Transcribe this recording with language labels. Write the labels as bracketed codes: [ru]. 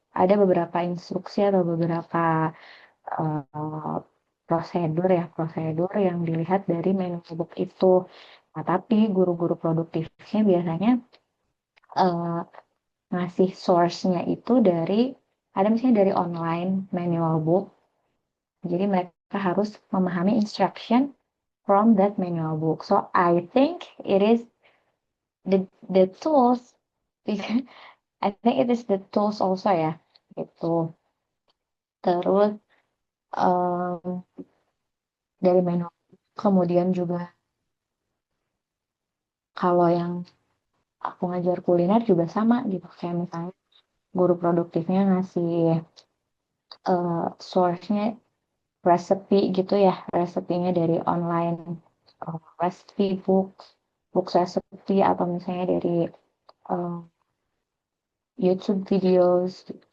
[id] ada beberapa instruksi atau beberapa eh, prosedur yang dilihat dari manual book itu. Nah, tapi guru-guru produktifnya biasanya eh, ngasih source-nya itu dari, ada misalnya dari online manual book. Jadi mereka harus memahami [en] instruction from that manual book. So I think it is the tools. I think it is the tools also ya. [id] Gitu. Terus em, dari manual book, kemudian juga kalau yang aku ngajar kuliner juga sama gitu. Kayak misalnya guru produktifnya ngasih source-nya resepi gitu ya, resepinya dari [en] online recipe books, books recipe [id] atau misalnya dari eh, YouTube videos.